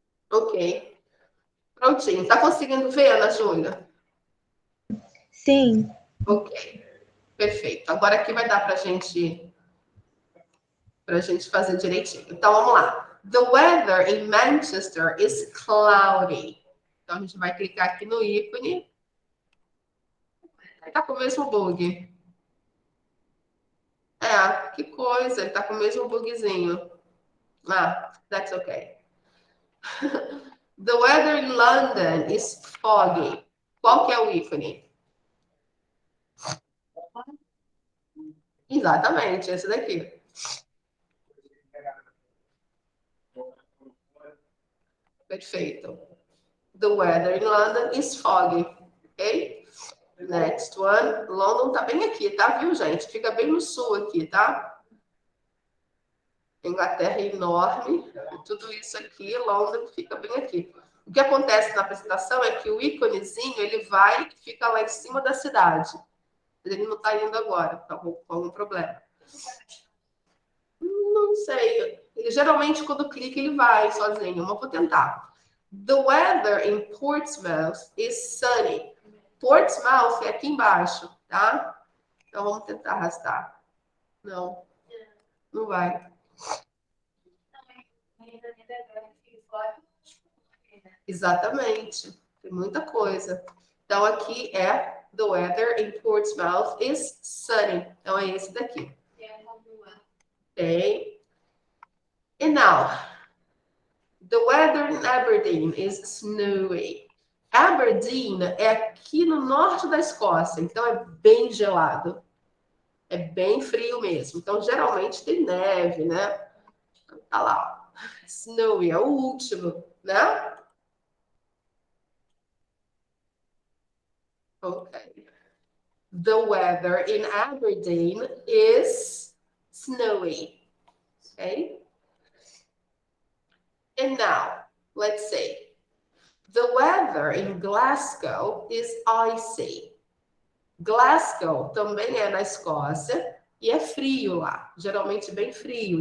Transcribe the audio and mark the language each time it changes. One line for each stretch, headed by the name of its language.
Portuguese: Ok. Prontinho. Tá conseguindo ver, Ana Júlia? Sim. Ok. Perfeito. Agora aqui vai dar para gente fazer direitinho. Então, vamos lá.
English: The weather in Manchester is cloudy.
Portuguese: Então, a gente vai clicar aqui no ícone. Tá com o mesmo bug. É, que coisa. Ele tá com o mesmo bugzinho.
English: Ah, that's okay. The weather in London is foggy.
Portuguese: Qual que é o ícone? Exatamente, esse daqui.
English: Perfeito. The weather in London is foggy.
Portuguese: Ok?
English: Next one.
Portuguese: London tá bem aqui, tá? Viu, gente? Fica bem no sul aqui, tá? Inglaterra é enorme. E tudo isso aqui, London fica bem aqui. O que acontece na apresentação é que o íconezinho, ele vai e fica lá em cima da cidade. Ele não tá indo agora, tá com algum problema. Não sei. Ele, geralmente, quando clica, ele vai sozinho. Mas vou tentar.
English: The weather in Portsmouth is sunny.
Portuguese: Portsmouth é aqui embaixo, tá? Então, vamos tentar arrastar. Não. Não vai. Exatamente. Tem muita coisa. Então, aqui é
English: the weather in Portsmouth is sunny.
Portuguese: Então, é esse daqui. Ok.
English: And now, the weather in Aberdeen is snowy.
Portuguese: Aberdeen é aqui no norte da Escócia, então é bem gelado. É bem frio mesmo. Então, geralmente tem neve, né? Tá lá, ó. Snowy é o último, né? Ok.
English: The weather in Aberdeen is snowy. Ok? And now, let's say, the weather in Glasgow is icy.
Portuguese: Glasgow também é na Escócia e é frio lá, geralmente bem frio.